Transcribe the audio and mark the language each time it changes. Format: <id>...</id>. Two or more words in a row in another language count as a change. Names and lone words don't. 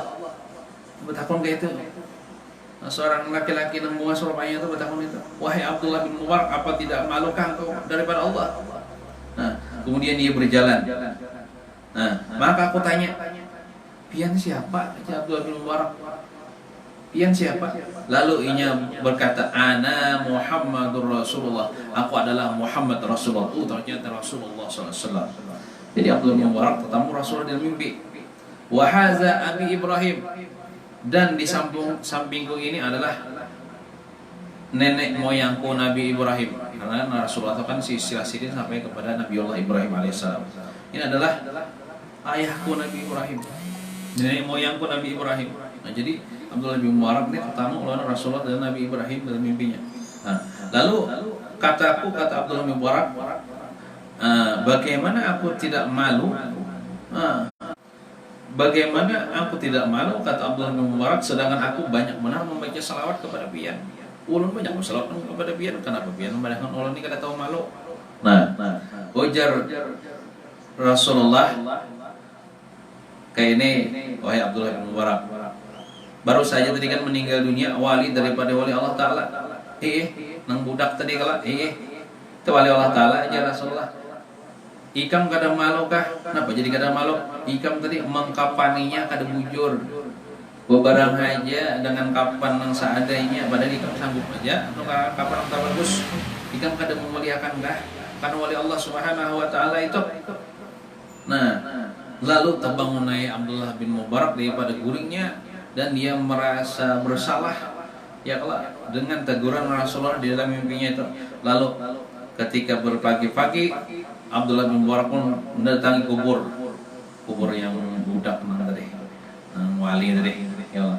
<bjn>Bertakun kayak itu.</bjn> <id>Seorang laki-laki nang bunga surabaya itu bertakun itu, wahai Abdullah bin Mubarak, apa tidak malukah engkau daripada Allah? Kemudian dia berjalan. Maka aku tanya, pian siapa? Abdullah bin Mubarak,</id> <bjn>pian siapa? Lalu inya berkata,</bjn> <ar>ana Muhammadur Rasulullah,</ar> <id>aku adalah Muhammad Rasulullah. Ternyata Rasulullah SAW. Jadi Abdullah bin Mubarak ketemu Rasulullah dalam mimpi.</id> <ar>Wa haza abi Ibrahim,</ar> <id>dan di sampingku ini adalah nenek moyangku Nabi Ibrahim. Karena Rasulullah itu kan silsilah sampai kepada Nabiullah Ibrahim alaihissalam. Ini adalah ayahku Nabi Ibrahim, nenek moyangku Nabi Ibrahim. Jadi Abdullah bin Mubarak ini ketemu oleh Rasulullah dan Nabi Ibrahim dalam mimpinya. Lalu kata Abdullah bin Mubarak, bagaimana aku tidak malu? Bagaimana aku tidak malu, kata Abdullah bin Mubarak, sedangkan aku banyak benar membaca salawat kepada pian.</id> <bjn>Ulun banyak salawat kepada pian, kenapa pian memandangkan ulun ini kada tahu malu? Ujar Rasulullah kayak ini, wahai Abdullah bin Mubarak,</bjn> <id>baru saja tadi kan meninggal dunia wali daripada wali Allah Ta'ala.</id> <bjn>Nang budak tadi kala, itu wali Allah Ta'ala aja Rasulullah. Ikam kada malu kah? Kenapa jadi kada malu? Ikam tadi mengkapaninya kada bujur, bebarang aja dengan kapan yang seadanya, padahal ikam sanggup aja atau kapan yang tak bagus. Ikam kada memuliakan kah?</bjn> <id>Karena wali Allah Subhanahu Wa Ta'ala itu. Lalu terbangunai Abdullah bin Mubarak daripada guringnya, dan dia merasa bersalah ya Allah dengan teguran Rasulullah di dalam mimpinya itu. Lalu ketika berpagi-pagi, Abdullah bin Mubarak pun mendatangi kubur yang budak tadi, wali tadi ya Allah.</id>